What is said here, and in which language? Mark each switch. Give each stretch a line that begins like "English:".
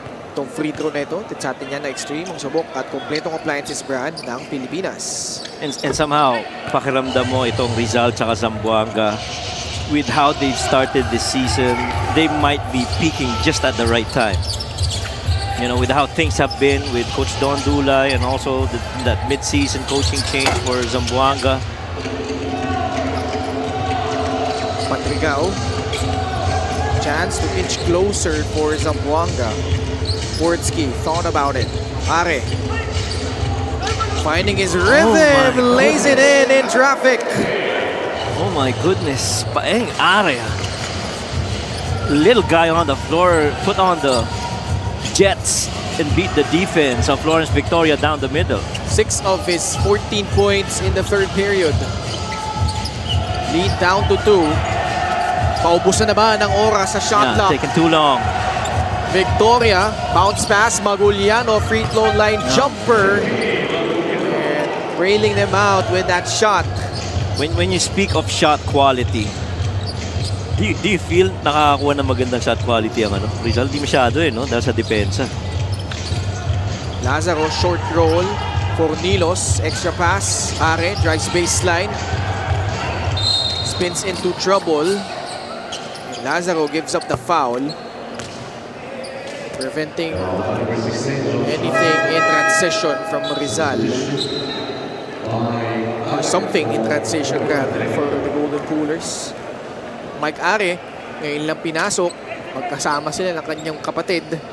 Filipino: Itong free throw na ito, sa atin yan na extreme, ang subok at kompletong appliances brand ng Pilipinas.
English: And somehow, pakiramdam mo itong Rizal tsaka Zamboanga, with how they've started this season, they might be peaking just at the right time. With how things have been with Coach Don Dulay and also that mid-season coaching change for Zamboanga. Padrigao. Chance to inch closer for Zamboanga. Fortsky thought about it. Are finding his rhythm, lays it in traffic. Oh my goodness, Paeng-Ari. Little guy on the floor, put on the Jets and beat the defense of Lawrence Victoria down the middle. 6 of his 14 points in the 3rd period. Lead down to 2.
Filipino: Paubusan na ba ng oras sa shot clock?
English: Taking too long. Victoria, bounce pass, Maguliano, free throw line jumper. And railing them out with that shot. When you speak of shot quality, do you feel nakakakuha ng magandang shot quality ang Rizal?
Filipino: Di masyado no? Dahil sa depensa.
English: Lazaro, short roll. Fornilos, extra pass. Are, drives baseline. Spins into trouble. Lazaro gives up the foul. Preventing anything in transition from Rizal. Or something in transition rather for the Golden Coolers.
Filipino: Mike Are, ngayon lang pinasok. Magkasama sila ng kanyang kapatid.